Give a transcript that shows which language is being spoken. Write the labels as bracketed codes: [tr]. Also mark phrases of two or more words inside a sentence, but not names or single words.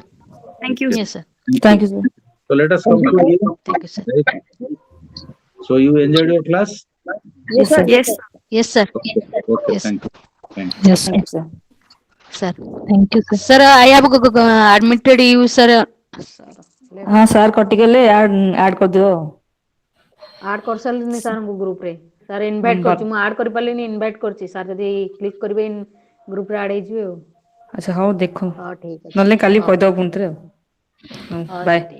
[en] Thank you. Okay. Yes, sir. Thank you. Thank you, sir. So let us conclude here. Thank you, sir. Right? So you enjoyed your class? Yes, sir. Yes, sir. Yes, sir. Okay. Yes. Thank you. Thank you. yes, sir. Thank you, sir. Sir. Thank you, sir. Sir, I have admitted you, sir. [or] हाँ ସାର୍ କଟିଗଲେ ଆଡ୍ କରିଦିଅ ଆଡ୍ କରିସାରିଲିନି ସାର୍ ଗ୍ରୁପ ରେ ସାର୍ ଇନଭାଇଟ୍ କରିଛି ମୁଁ ଆଡ୍ କରିପାରିଲିନି ଇନଭାଇଟ୍ କରିଛି ସାର୍ ଯଦି କ୍ଲିକ୍ କରିବେ ଗ୍ରୁପ ରେ ଆଡ୍ ହେଇଯିବେ ଆଉ ଆଚ୍ଛା ହଉ ଦେଖ ହଁ ଠିକ ଅଛି ନହେଲେ କାଲି ହଉ କହିଦେବ ପୁଣି ଥରେ ଆଉ